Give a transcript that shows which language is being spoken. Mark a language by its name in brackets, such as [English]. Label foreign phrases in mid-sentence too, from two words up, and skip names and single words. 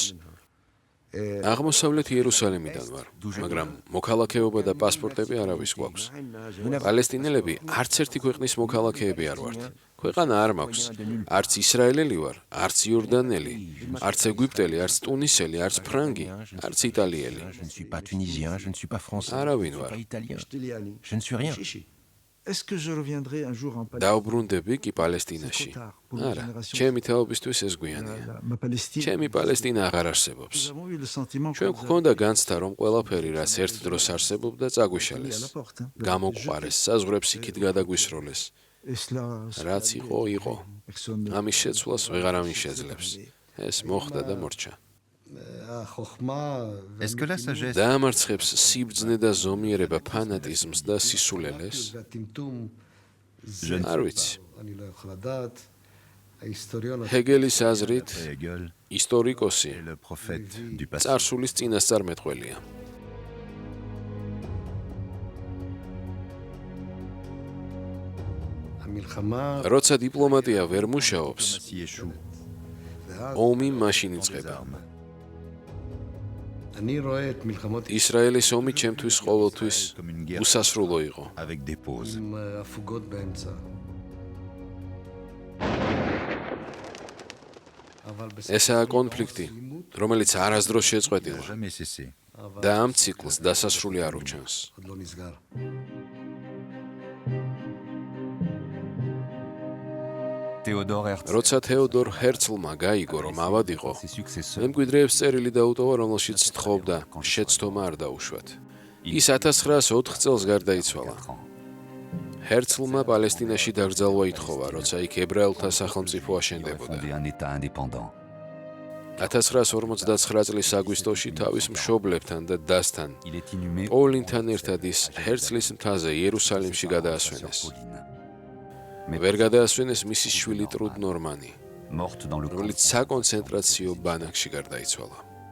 [Georgian] აღმოსავლეთ იერუსალიმიდან ვარ, მაგრამ მოქალაქეობა და პასპორტები არავის გვაქვს. პალესტინელები არც ერთი ქვეყნის მოქალაქეები არ ვართ. ქვეყანა არ მაქვს. არც ისრაელელი ვარ, არც იორდანელი, არც ეგვიპტელი, არც ტუნისელი, არც ფრანგი, არც იტალიელი. [French] Je ne suis pas tunisien, je ne suis pas français, [Georgian] არავინ [French] je ne [Georgian] ვარ. [French] suis pas italien. Штилиани. Je ne suis rien. Est-ce que je reviendrai un jour en Palestine? [Georgian] დაუბრუნდები კი პალესტინაში. არა, ჩემი თაობისთვის ეს გვიანია. [French] Ma Palestine. [Georgian] ჩემი პალესტინა აღარ არსებობს. [French] Nous avons eu le sentiment [Georgian] ჩვენ გვქონდა განცდა, რომ ყველაფერი, რაც ერთ დროს არსებობდა, à წაგვიშალეს. [French] la porte. [Georgian] გამოგვყარეს, საზღვრებს იქით გადაგვისროლეს. [French] Et cela. [Georgian] რაც იყო, იყო. Personne. ამის შეცვლას ვეღარავინ შეძლებს. ეს მოხდა და მორჩა. [French] Est-ce que la sagesse [Georgian] დაამარცხებს სიბრძნე და ზომიერება ფანატიზმს და სისულელეს? [French] Je ne [Georgian] არ sais ვიცი. pas. ჰეგელის აზრით, Hegel ისტორიკოსი [French] est le prophète du passé. [Georgian] წარსულის წინასწარმეტყველია. როცა დიპლომატია ვერ მუშაობს, [French] Diplomatie échoue. [Georgian] ომი მაშინ Des იწყება. armes. ისრაელის ომი ჩემთვის ყოველთვის [French] Comme une guerre [Georgian] უსასრულო იყო. [French] avec des pauses. [Georgian] ესაა კონფლიქტი, რომელიც არასდროს [French] Il n'a [Georgian] შეწყვეტილა [French] jamais cessé. [Georgian] და ამ ციკლს დასასრული არ უჩანს. Théodore Herzl, როცა თეოდორ ჰერცლმა გაიგო, რომ ავადიყო, [French] ses successeurs, [Georgian] მემკვიდრეებს წერილი დაუტოვა, რომელშიც თხოვდა შეცდომა არ დაუშვათ. ის 1904 წელს გარდაიცვალა. [French] 4 ans. [Georgian] ჰერცლმა პალესტინაში დაკრძალვა ითხოვა, როცა იქ ებრაელთა სახელმწიფო აშენდებოდა. [French] Fondé un État indépendant. [Georgian] 1959 წლის აგვისტოში თავის მშობლებთან და დასთან [French] Il est inhumé [Georgian] პოლინთან ერთად ის ჰერცლის მთაზე იერუსალიმში გადაასვენეს. mais ვერ გადაასვენეს მისი შვილი ტრუდ ნორმანი, [French] morte dans le camp. [Georgian] რომელიც საკონცენტრაციო ბანაკში გარდაიცვალა.